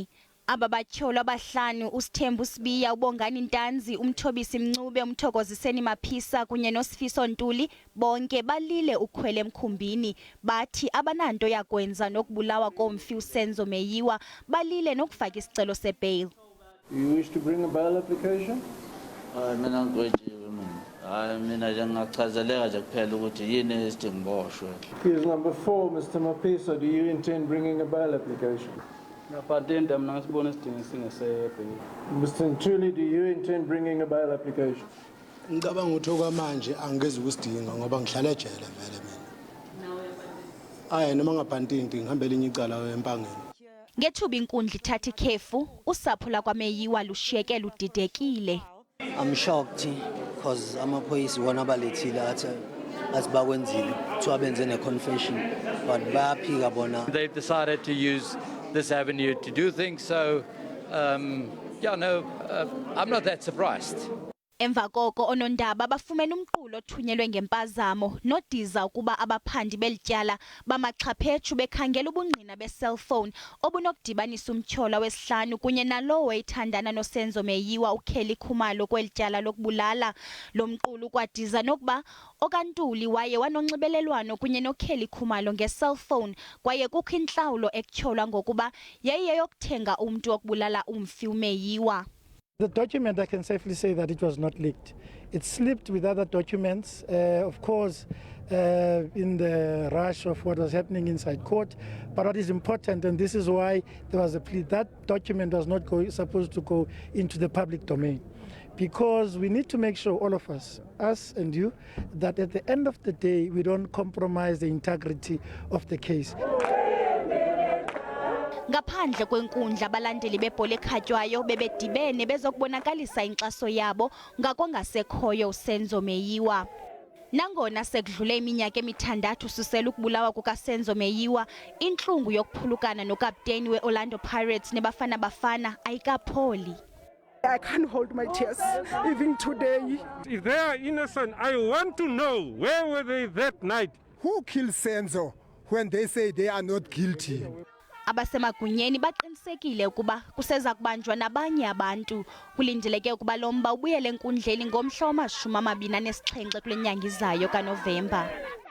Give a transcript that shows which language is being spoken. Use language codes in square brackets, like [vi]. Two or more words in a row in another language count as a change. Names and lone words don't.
[xh] Aba batyholwa abahlanu, uSithembu Sibiya, uBongani Ntanzi, uMthobisi Mncube, uMthokoziseni Maphisa kunye noSifiso Ntuli, bonke balile ukhwele emkhumbini. Bathi abananto yakwenza nokubulawa komfi uSenzo Meyiwa, balile nokufaka isicelo sebail. [en] You wish to bring a bail application? [zu] Mina ngigwetshiwe mina nje ngachazeleka nje kuphela ukuthi yini esidingiboshwe. [en] Case number 4, Mr. Mapisa, do you intend bringing a bail application? Mr. Ntuli, do you intend bringing a bail application? [zu] Ngicabanga ukuthi okwamanje angeze ukusidinga ngoba ngihlala ejele vele mina. Noma ngaphantinti ngihambela inye icala empangeni. [xh] Ngethuba inkundla ithatha ikhefu, usapho lakwaMeyiwa lushiyeke ludidekile. [en] I'm shocked because [zu] amaphoyisa wona abalethile athi bakwenzile kuthiwa benze ne-confession but bayaphika bona. [en] They've decided to use this avenue to do things, so I'm not that surprised. [xh] Emva koko onondaba bafumene umqulu othunyelwe ngempazamo nodiza ukuba abaphandi belityala bamaxhaphethu bekhangela ubungqina be-cellphone obunokudibanisa umtyholwa wesihlanu kunye nalowo wayethandana noSenzo Meyiwa uKelly Khumalo kwelityala lokubulala. Lo mqulu kwadiza nokuba okaNtuli waye wanonxibelelwano kunye noKelly Khumalo nge-cellphone kwaye kukho intlawulo ekutyholwa ngokuba yayiyeyokuthenga umntu wokubulala umfi uMeyiwa. [en] The document, I can safely say that it was not leaked. It slipped with other documents, of course, in the rush of what was happening inside court. But what is important, and this is why there was a plea, that document was not supposed to go into the public domain. Because we need to make sure, all of us and you, that at the end of the day, we don't compromise the integrity of the case. [xh] Ngaphandle kwenkundla abalandeli bebhola ekhatywayo bebedibene bezokubonakalisa inkxaso yabo ngakongasekhoyo uSenzo Meyiwa. Nangona sekudlule iminyaka emithandathu susela ukubulawa kukaSenzo Meyiwa, intlungu yokuphulukana nokapteni we-Orlando Pirates neBafana Bafana ayikapholi. [en] I can't hold my tears, even today. If they are innocent, I want to know, where were they that night? Who killed Senzo when they say they are not guilty? [xh] Abasemagunyeni baqinisekile ukuba kuseza kubanjwa nabanye abantu. Kulindeleke ukuba lo mba ubuyele enkundleni ngomhla wama-27 kule nyanga izayo kaNovemba.